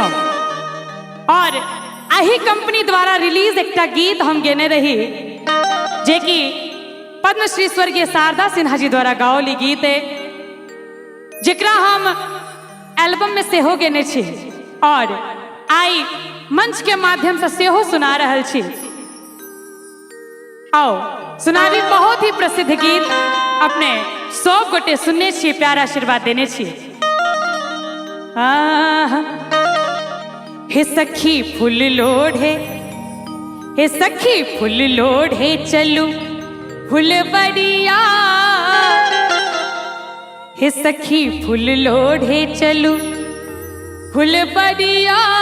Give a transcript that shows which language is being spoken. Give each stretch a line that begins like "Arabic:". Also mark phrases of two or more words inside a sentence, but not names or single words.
Maithili: और अही कंपनी द्वारा रिलीज एक गीत हम गेने रही जे कि पद्मश्री स्वर्गीय शारदा सिन्हा जी द्वारा गाओली गीत है, जेकरा हम एल्बम में सेहो गेने छी और आई मंच के माध्यम से सेहो सुना रहल छी। आओ सुनावी बहुत ही प्रसिद्ध गीत अपने 100 गोटे सुनने छी, प्यारा आशीर्वाद देने छी। हे सखी फूल लोढ़े, हे सखी फूल लोढ़े चलू फुलबरिया, हे सखी फूल लोढ़े चलू फुलबरिया,